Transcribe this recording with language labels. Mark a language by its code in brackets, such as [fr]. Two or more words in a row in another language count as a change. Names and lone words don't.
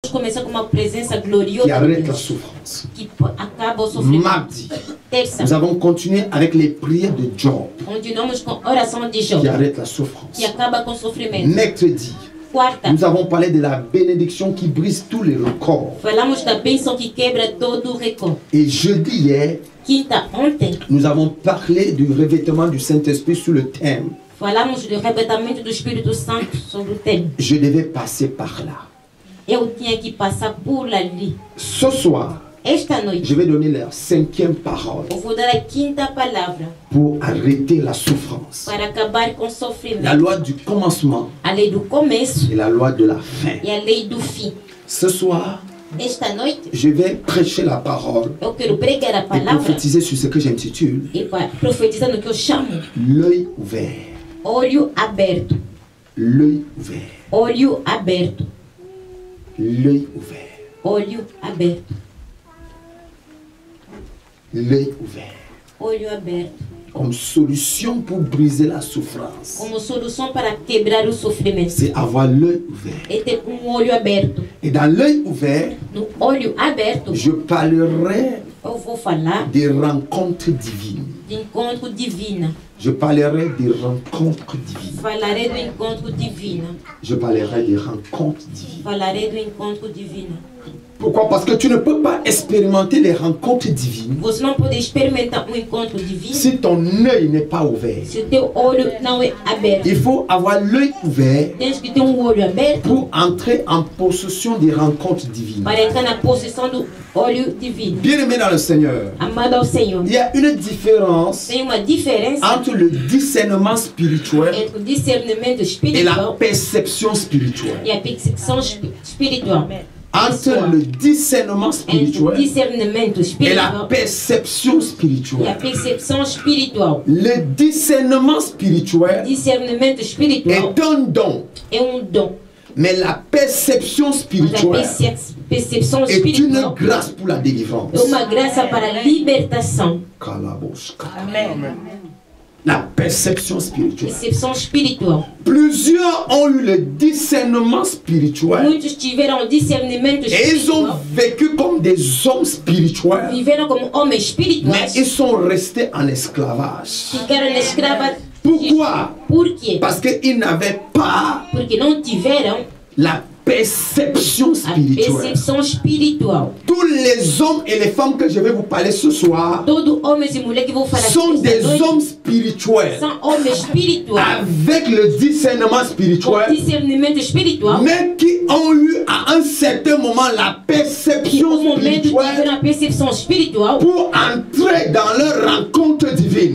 [pt] começar com uma presença gloriosa [fr] qui arrête de la [pt] Deus, [fr] souffrance. [pt] que acaba o sofrimento. [fr] Mardi, [pt] Terça, [fr] nous avons continué avec les prières de Job [pt] continuamos com a oração de Job, [fr] qui arrête la souffrance. [pt] que acaba com o sofrimento. [fr] Mercredi, [pt] Quarta, [fr] nous avons parlé de la bénédiction qui brise tous les records. [pt] falamos da bênção que quebra todo o recorde. [fr] Et jeudi hier, [pt] Quinta, ontem, [fr] nous avons parlé du revêtement du Saint-Esprit sous le thème [pt] falamos do arrebatamento do Espírito Santo sobre o tema. [fr] « Je devais passer par là ». [pt] Eu tinha que passar por ali. [fr] Ce soir, [pt] Esta noite, [fr] je vais donner la 5e parole [pt] eu vou dar a quinta palavra [fr] pour arrêter la souffrance. [pt] para acabar com o [fr] La [pt] sofrimento. [fr] loi du commencement [pt] A lei do começo [fr] et la loi de la fin. [pt] e a lei do fim. [fr] Ce soir, [pt] Esta noite, [fr] je vais prêcher la parole [pt] eu quero pregar a [fr] et [pt] palavra [fr] prophétiser sur ce que j'intitule [pt] e profetizar no que eu chamo [fr] l'œil ouvert. [pt] olho aberto. [fr] L'œil ouvert. [pt] Olho aberto. [fr] L'œil ouvert. [pt] Olho aberto. [fr] L'œil ouvert. [pt] Olho aberto. [fr] Comme solution pour briser la souffrance, [pt] Como solução para quebrar o sofrimento. [fr] c'est avoir l'œil ouvert. [pt] É ter olho aberto. [fr] Et dans l'œil ouvert, [pt] No olho aberto, [fr] je parlerai [pt] eu vou falar [fr] des rencontres divines. [pt] de encontro divino. [fr] Je parlerai des rencontres divines. [pt] Falarei do encontro divino. [fr] Je parlerai des rencontres divines. [pt] Falarei do encontro divino. [fr] Pourquoi? Parce que tu ne peux pas expérimenter les rencontres divines [pt] Você não pode experimentar um encontro divino [fr] si ton œil n'est pas ouvert. [pt] se o teu olho não é aberto. [fr] Il faut avoir l'œil ouvert [pt] Tens que ter olho aberto [fr] pour entrer en possession des rencontres divines. [pt] para entrar na posição do olho divino. [fr] Bien-aimé dans le Seigneur, [pt] Amado ao Senhor, [fr] il y a une différence [pt] tem uma diferença [fr] entre le discernement spirituel [pt] entre o discernimento [fr] et la [pt] espiritual [fr] perception spirituelle. [pt] e a percepção espiritual. [fr] Entre le discernement [pt] Entre o [fr] spirituel [pt] discernimento [fr] et la [pt] espiritual [fr] perception [pt] e a [fr] spirituelle. [pt] percepção espiritual. [fr] Le discernement spirituel [pt] Discernimento espiritual [fr] est un don, [pt] é dom, [fr] mais la perception [pt] mas a [fr] spirituelle [pt] percepção [fr] est une [pt] espiritual [fr] grâce pour la délivrance. [pt] é uma graça para a libertação. [fr] La perception spirituelle. [pt] Percepção espiritual. [fr] Plusieurs ont eu le discernement spirituel [pt] Muitos tiveram discernimento [fr] et ils ont [pt] espiritual, [fr] vécu comme des hommes spirituels, [pt] viveram como homens [fr] mais [pt] espirituais, [fr] ils sont restés en esclavage. [pt] ficaram na escrava. [fr] Pourquoi? [pt] Por quê? [fr] Parce qu'ils n'avaient pas [pt] Porque não tiveram [fr] la perception [pt] a [fr] spirituelle. [pt] percepção espiritual. [fr] Tous les hommes et les femmes que je vais vous parler ce soir [pt] Todo homens e mulheres que vão falar [fr] sont [pt] esta [fr] des [pt] noite [fr] hommes spirituels [pt] são homens espirituais, [fr] avec le discernement [pt] com [fr] spirituel, [pt] discernimento espiritual, [fr] mais qui ont eu à un certain moment la [pt] que [fr] perception [pt] no momento tiveram [fr] spirituelle [pt] a percepção espiritual [fr] pour entrer dans leur rencontre divine.